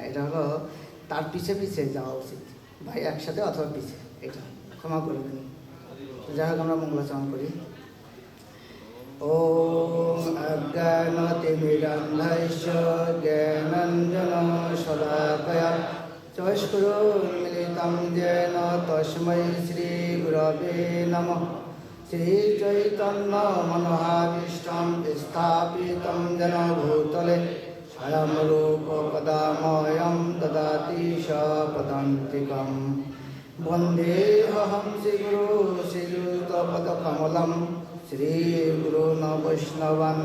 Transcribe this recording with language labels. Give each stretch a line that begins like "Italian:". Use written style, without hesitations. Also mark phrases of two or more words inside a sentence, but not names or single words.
Bangla: এটা হলো তার পিছে পিছে যাওয়া উচিত, ভাই একসাথে অথবা পিছে, এটা ক্ষমা করবেন। যাই হোক আমরা মঙ্গলাচরণ করি।
Sanskrit: ওম অজ্ঞানতিমিরন্ধস্য জ্ঞানাঞ্জনো শলাকয়া চক্ষুरुन्मीलितं येन तस्मै श्रीगुरवे नमः। श्रीचैतन्यमनोभीष्टं स्थापितं येन भूतले स्वयं रूपकदा मह्यं ददाति सपदान्तिकं। वन्देऽहं श्रीगुरो श्रीयुतपदकमलं श्रीगुरून् वैष्णवां